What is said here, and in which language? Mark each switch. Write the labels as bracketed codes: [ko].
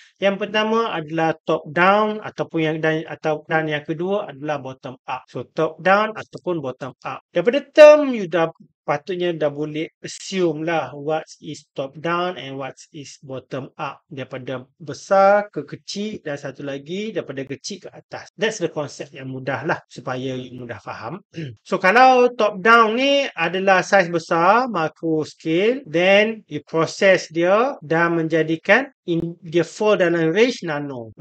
[ms] Yang pertama adalah top down ataupun dan yang kedua adalah bottom up. So top down ataupun bottom up. Daripada [en] term you [ms] patutnya dah boleh [en] assume lah what is top down and what is bottom up. [ms] Daripada besar ke kecil dan satu lagi daripada kecil ke atas. [en] That's the concept [ms] yang mudah lah supaya you mudah faham. So kalau top down ni adalah saiz besar, macro scale, [en] then you process [ms] dia dan menjadikan dia fall dalam range nano.